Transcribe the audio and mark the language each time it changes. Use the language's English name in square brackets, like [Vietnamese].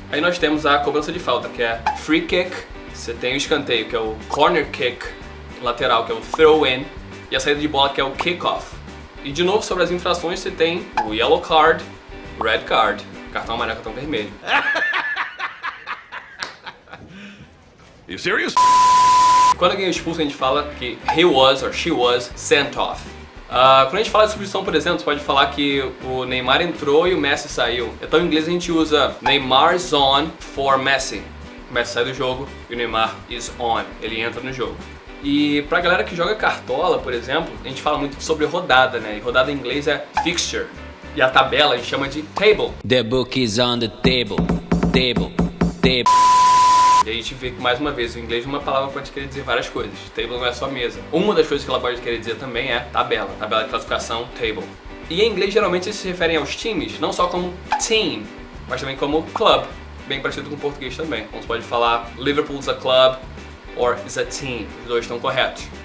[Portuguese] Aí nós temos a cobrança de falta, que é free kick, você tem o escanteio, que é o corner kick, lateral, que é o throw-in, e a saída de bola, que é o kick-off. E de novo, sobre as infrações, você tem o yellow card, red card, cartão amarelo, cartão vermelho. [English] You serious? [Portuguese] Quando alguém é expulso, a gente fala que [English] he was or she was sent off. [Portuguese] Quando a gente fala de substituição, por exemplo, você pode falar que o Neymar entrou e o Messi saiu. Então em inglês a gente usa [English] Neymar is on for Messi. [Portuguese] O Messi sai do jogo e o Neymar [English] is on, [Portuguese] ele entra no jogo. E pra galera que joga cartola, por exemplo, a gente fala muito sobre rodada, né? E rodada em inglês é fixture. E a tabela a gente chama de table. [English] The book is on the table, table, table. [Portuguese] E a gente vê que, mais uma vez, o inglês uma palavra pode querer dizer várias coisas. Table não é só mesa. Uma das coisas que ela pode querer dizer também é tabela. Tabela de classificação, table. E em inglês, geralmente, eles se referem aos times, não só como team, mas também como club. Bem parecido com o português também. Então você pode falar [English] Liverpool's a club or is a team. [Portuguese] Os dois estão corretos.